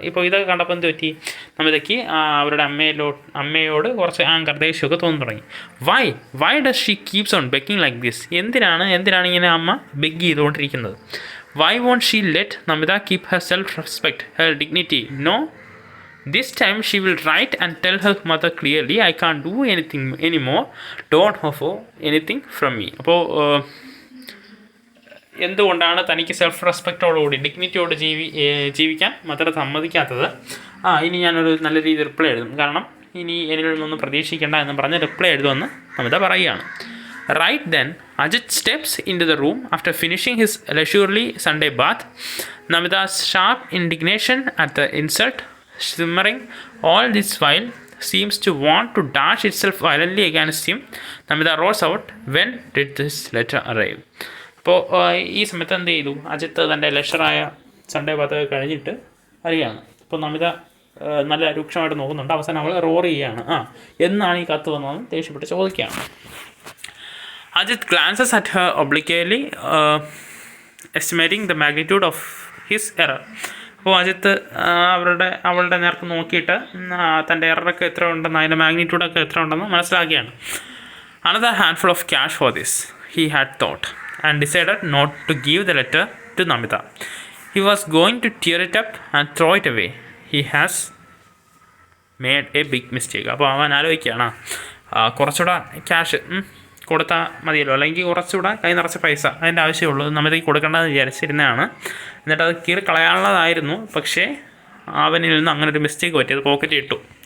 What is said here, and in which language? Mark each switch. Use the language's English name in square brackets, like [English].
[Malayalam] ഇപ്പോൾ ഇതൊക്കെ കണ്ടപ്പോൾ എന്ത് പറ്റി, നമിതയ്ക്ക് അവരുടെ അമ്മയോട് കുറച്ച് ആങ്കർ ദേഷ്യമൊക്കെ തോന്നി തുടങ്ങി. [English] Why does she keeps on begging like this? [Malayalam] എന്തിനാണ് ഇങ്ങനെ അമ്മ ബെഗ് ചെയ്തുകൊണ്ടിരിക്കുന്നത്? [English] Why won't she let Namita keep her self respect, her dignity? No, this time she will write and tell her mother clearly, I can't do anything anymore, don't offer anything from me. [Malayalam] അപ്പോൾ എന്തുകൊണ്ടാണ് തനിക്ക് self റെസ്പെക്റ്റോടുകൂടി ഡിഗ്നിറ്റിയോട് ജീവിക്കാൻ mother സമ്മതിക്കാത്തത്? ഇനി ഞാനൊരു നല്ല രീതിയിൽ reply എഴുതും, കാരണം ഇനി എന്നിൽ നിന്നൊന്നും പ്രതീക്ഷിക്കേണ്ട എന്ന് പറഞ്ഞ് റിപ്ലൈ എഴുതുമെന്ന് നമിത പറയുകയാണ്. [English] Right then, Ajit steps into the room after finishing his leisurely Sunday bath. Namita's sharp indignation at the insult, simmering all this while, seems to want to dash itself violently against him. Namita rose out. When did this letter arrive? [Malayalam] അപ്പോൾ ഈ സമയത്ത് എന്ത് ചെയ്തു, അജിത്ത് തൻ്റെ ലെഷറായ Sunday Baat കഴിഞ്ഞിട്ട് വരികയാണ്. അപ്പോൾ നമിത നല്ല രൂക്ഷമായിട്ട് നോക്കുന്നുണ്ട്. അവസാനം അവൾ റോർ ചെയ്യുകയാണ്. എന്നാണ് ഈ കത്ത് വന്നതെന്ന് ദേഷ്യപ്പെട്ട് ചോദിക്കുകയാണ്. [English] Ajit glances at her obliquely, estimating the magnitude of his error. [Malayalam] അപ്പോൾ അജിത്ത് അവളുടെ നേർക്ക് നോക്കിയിട്ട് തൻ്റെ എററൊക്കെ എത്ര ഉണ്ടെന്ന്, അതിൻ്റെ മാഗ്നിറ്റ്യൂഡൊക്കെ എത്ര ഉണ്ടെന്ന് മനസ്സിലാക്കിയാണ്. [English] Another handful of cash for this, he had thought, and decided not to give the letter to Namita. He was going to tear it up and throw it away. He has made a big mistake. [Malayalam] അപ്പോൾ അവൻ ആലോചിക്കുകയാണ്, കുറച്ചുകൂടെ cash കൊടുത്താൽ മതിയല്ലോ, അല്ലെങ്കിൽ കുറച്ചുകൂടെ കൈ നിറച്ച പൈസ അതിൻ്റെ ആവശ്യമുള്ളൂ, നമിതയ്ക്ക് കൊടുക്കേണ്ടതെന്ന് വിചാരിച്ചിരുന്നതാണ്. എന്നിട്ട് അത് കീറി കളയാനുള്ളതായിരുന്നു. പക്ഷേ അവനിൽ നിന്ന് അങ്ങനെ ഒരു മിസ്റ്റേക്ക് പറ്റി, അത് പോക്കറ്റിൽ ഇട്ടു.